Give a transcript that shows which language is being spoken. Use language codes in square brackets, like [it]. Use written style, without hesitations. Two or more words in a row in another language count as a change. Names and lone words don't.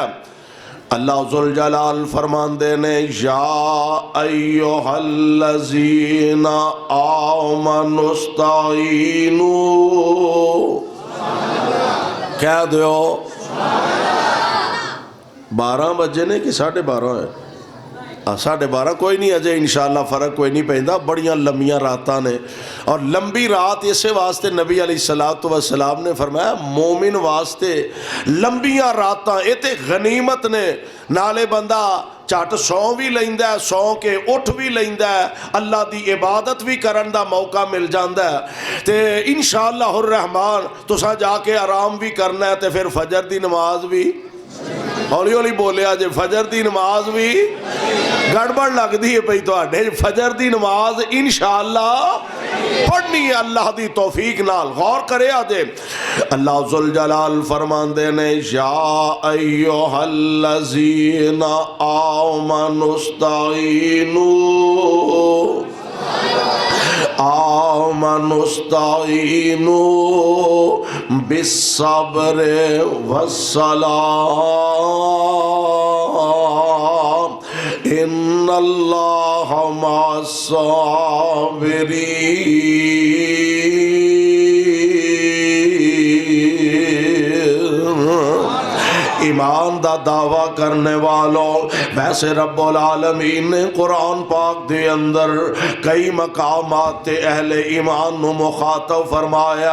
[pa] اللہ ذوالجلال فرمان دینے [ar] یا ایہا الذین آمنوا استعینوا، [pa] کہہ دیو 12 بجے نے کہ 12:30 ہے؟ 12:30 کوئی نہیں، اجے انشاءاللہ فرق کوئی نہیں پہندا، بڑیاں لمبیاں راتاں نے، اور لمبی رات اسے واسطے نبی [ar] علیہ السلام [pa] نے فرمایا مومن واسطے لمبیاں راتاں یہ تے غنیمت نے، نالے بندہ چٹ سو بھی لیندہ ہے، سو کے اٹھ بھی لیندہ ہے، اللہ دی عبادت بھی کرن دا موقع مل جاندہ ہے، تے [ar] انشاءاللہ الرحمن [pa] تسا جا کے آرام بھی کرنا ہے، تے پھر فجر دی نماز بھی ہولی ہولی بولے آجے، فجر دی نماز بھی گڑبڑ لگ دی ہے پہی تو آڈے، فجر دی نماز انشاءاللہ پڑھنی ہے اللہ دی توفیق نال، غور کرے آجے۔ [ar] اللہ ذوالجلال [pa] فرمان دینے [ar] یا ایہا الذین آمنوا استعینوا، آمنوا استعینوا بالصبر والصلاة ان اللہ مع الصابرین۔ [pa] ایمان دا دعویٰ کرنے والوں، ویسے [ar] رب العالمین [pa] نے قرآن پاک دے اندر کئی مقامات اہل ایمان نو مخاطب فرمایا۔